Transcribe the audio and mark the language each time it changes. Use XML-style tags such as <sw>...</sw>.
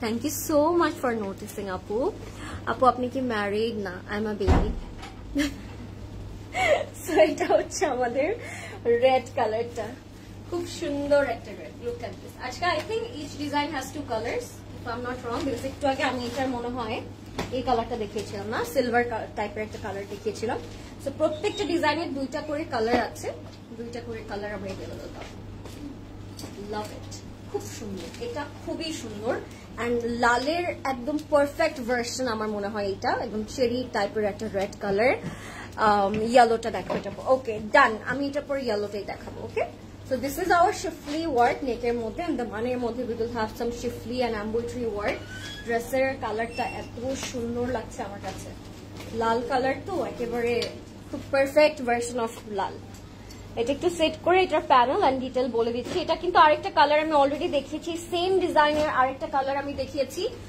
<en>Thank you so much for noticing, Apu. Apu,</en> <bn>আপনি কি</bn> <en>married? না, I'm a baby.</en> <bn>So এটা হচ্ছে আমাদের রেড কালারটা, খুব সুন্দর একটা রেড।</bn> <en>Look at this.</en> <bn>আজকে</bn> <en>I think each design has 2 colors, if I'm not wrong, because</en> <bn>একটু আগে আমি এটার মনে হয় এই কালারটা দেখিয়েছিলাম না, সিলভার টাইপের একটা কালার দেখিয়েছিলাম। সো প্রত্যেকটা ডিজাইনের 2টা করে কালার আছে, 2টা করে কালার আমরা এভেলেবল পাবো। লাভ ইট, খুব সুন্দর, এটা খুবই সুন্দর। অ্যান্ড লালের একদম পারফেক্ট ভার্সন আমার মনে হয় এটা, একদম চেরি টাইপের একটা রেড কালার। ইয়েলোটা দেখো এটা। ওকে, ডান, আমি এটা পরে ইয়েলোটাই দেখাবো।</bn> <en>okay, so this is our shifli work</en> <bn>নেকের মধ্যে,</bn> <en>and the</en> <bn>মানের মধ্যে</bn> <en>we will have some shifli and embroidery work.</en> <bn>ড্রেসের কালারটা এত সুন্দর লাগছে আমার কাছে, লাল কালার তো একেবারে খুব পারফেক্ট ভার্সন অফ লাল। এটা একটু সেট করে এটার প্যানেল এন্ড ডিটেল বলে দিচ্ছি। এটা কিন্তু আরেকটা কালার আমি অলরেডি দেখিয়েছি, সেম ডিজাইনের আরেকটা কালার আমি দেখিয়েছি।</bn>